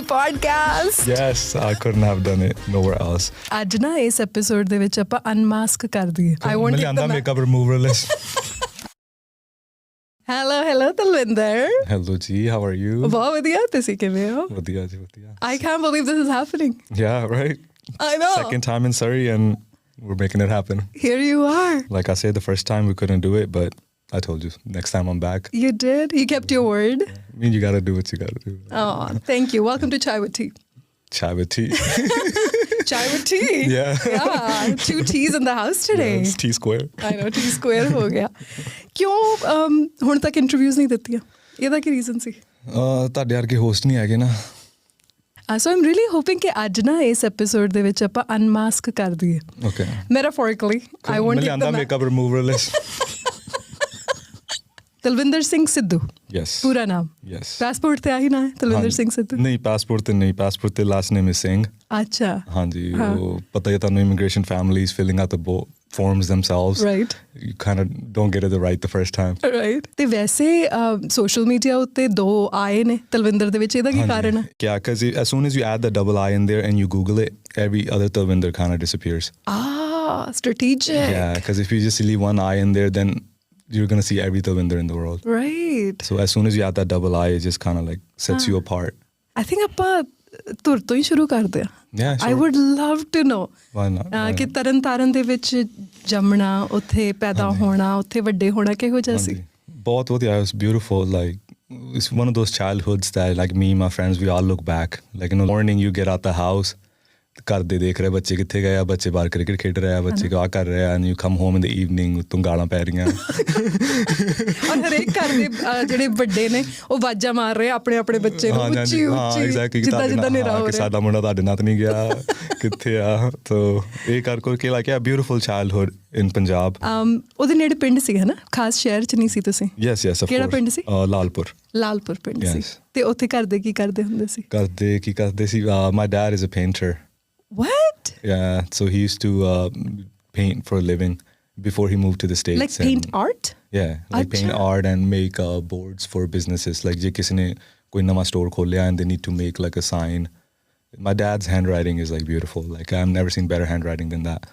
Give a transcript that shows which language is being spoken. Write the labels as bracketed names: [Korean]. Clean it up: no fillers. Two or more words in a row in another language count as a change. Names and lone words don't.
[English] podcast. Yes, I couldn't have done it nowhere else. [Punjabi] ਅੱਜ ਨਾ ਇਸ ਐਪੀਸੋਡ ਦੇ ਵਿੱਚ ਆਪਾਂ ਅਨਮਾਸਕ ਕਰ ਦਈਏ. [English] I won't take the makeup removerless. Hello ਤਲਵਿੰਦਰ. Hello ਜੀ, how are you? [Punjabi] ਬਹੁਤ ਵਧੀਆ, ਤੁਸੀਂ ਕਿਵੇਂ ਹੋ? ਵਧੀਆ ਜੀ, ਵਧੀਆ. [English] I can't believe this is happening. Yeah, right? I know. Second time in Surrey and we're making it happen. Here you are. Like I said, the first time we couldn't do it, but I told you, next time I'm back. You did? You kept your word? I mean, you got to do what you got to do. Oh, thank you. Welcome to Chai with Tea. Chai with tea. Chai with tea? Yeah. Yeah, 2 T's in the house today. Yeah, it's T square. I know, T square [Punjabi] ਹੋ ਗਿਆ. ਕਿਉਂ ਹੁਣ ਤੱਕ ਇੰਟਰਵਿਊਜ਼ ਨਹੀਂ ਦਿੱਤੀਆਂ? ਇਹਦਾ ਕੀ ਰੀਜ਼ਨ ਸੀ? ਤੁਹਾਡੇ ਵਰਗੇ ਹੋਸਟ ਨਹੀਂ ਹੈਗੇ ਨਾ. [English] So I'm really hoping [Punjabi] ਕਿ ਅੱਜ ਨਾ ਇਸ ਐਪੀਸੋਡ ਦੇ ਵਿੱਚ ਆਪਾਂ ਅਨਮਾਸਕ ਕਰ ਦਈਏ. [English] Okay. Metaphorically. I won't take the makeup removerless. ਤਲਵਿੰਦਰ ਸਿੰਘ ਸਿੱਧੂ. Yes. [Punjabi] ਪੂਰਾ ਨਾਮ? [English] Yes. [Punjabi] ਪਾਸਪੋਰਟ ਤੇ ਆਹੀ ਨਾ ਹੈ ਤਲਵਿੰਦਰ ਸਿੰਘ ਸਿੱਧੂ? ਨਹੀਂ, ਪਾਸਪੋਰਟ ਤੇ ਨਹੀਂ, ਪਾਸਪੋਰਟ ਤੇ [English] last name is [Punjabi] ਸਿੰਘ. ਅੱਛਾ. ਹਾਂਜੀ, ਉਹ ਪਤਾ ਹੀ ਤੁਹਾਨੂੰ [English] immigration families filling out the forms themselves. Right. You kind of don't get it right the first time. Right. [Punjabi] ਤੇ ਵੈਸੇ [English] social media [Punjabi] ਉੱਤੇ 2 ਆਏ ਨੇ ਤਲਵਿੰਦਰ ਦੇ ਵਿੱਚ, ਇਹਦਾ ਕੀ ਕਾਰਨ ਹੈ? [English] Yeah, because as soon as you add the double I in there and you Google it, every other Talvinder kind of disappears. Strategic. Yeah, because if you just leave one I in there, then you're going to see every Talvinder in the world. Right. So as soon as you add that double I, it just kind of like sets you apart. I think [Punjabi] ਆਪਾਂ ਤੁਰ ਤੋਂ ਹੀ ਸ਼ੁਰੂ ਕਰਦੇ ਹਾਂ. [English] Yeah, sure. I would love to know. Why not? [Punjabi] ਕਿ ਤਰਨ ਤਾਰਨ ਦੇ ਵਿੱਚ ਜੰਮਣਾ, ਉੱਥੇ ਪੈਦਾ ਹੋਣਾ, ਉੱਥੇ ਵੱਡੇ ਹੋਣਾ ਕਿਹੋ ਜਿਹਾ ਸੀ? ਬਹੁਤ ਵਧੀਆ. [English] It was beautiful. Like, it's one of those childhoods that like me and my friends, we all look back. Like in the morning you get out the house, [Punjabi] ਘਰ ਦੇ ਦੇਖ ਰਹੇ ਬੱਚੇ ਕਿੱਥੇ ਗਏ ਆ, ਬੱਚੇ ਬਾਹਰ ਕ੍ਰਿਕਟ ਖੇਡ ਰਹੇ ਆ, ਬੱਚੇ ਆ ਕਰ ਰਹੇ ਆ, [English] and you come home in the evening [Punjabi] ਤੋਂ ਗਾਲਾਂ ਪੈ ਰਹੀਆਂ. ਔਰ ਹਰੇਕ ਘਰ ਦੇ ਜਿਹੜੇ ਵੱਡੇ ਨੇ ਉਹ ਆਵਾਜ਼ਾਂ ਮਾਰ ਰਹੇ ਆਪਣੇ ਆਪਣੇ ਬੱਚੇ ਨੂੰ ਉੱਚੀ ਉੱਚੀ, ਜਿੱਦਾਂ ਜਿੱਦਾਂ ਹਨੇਰਾ ਹੋ ਰਿਹਾ, ਸਾਡਾ ਮੁੰਡਾ ਤੁਹਾਡੇ ਨਾਲ ਨਹੀਂ ਗਿਆ, ਕਿੱਥੇ ਆ. ਤੋ ਇਹ ਕਰਕੇ ਲਾਈਕ ਆ [English] beautiful childhood in Punjab. [Punjabi] ਉਹਦੇ ਨੇੜੇ ਪਿੰਡ ਸੀ ਹੈ ਨਾ, ਖਾਸ ਸ਼ਹਿਰ ਚ ਨਹੀਂ ਸੀ ਤੁਸੀਂ? [English] yes yes. [Punjabi] ਕਿਹੜਾ ਪਿੰਡ ਸੀ? ਲਾਲਪੁਰ ਪਿੰਡ ਸੀ. ਤੇ ਉੱਥੇ ਘਰ ਦੇ ਕੀ ਕਰਦੇ ਹੁੰਦੇ ਸੀ? ਕੀ ਕਰਦੇ ਸੀ? [English] My dad is a painter. What? Yeah, so he used to paint for a living before he moved to the States. Like paint art? Yeah, like paint art and make boards for businesses. Like [Punjabi] ਜੇ ਕਿਸੇ ਨੇ ਕੋਈ ਨਵਾਂ ਸਟੋਰ ਖੋਲ੍ਹਿਆ [English] and they need to make like a sign. My dad's handwriting is like beautiful. Like I've never seen better handwriting than that.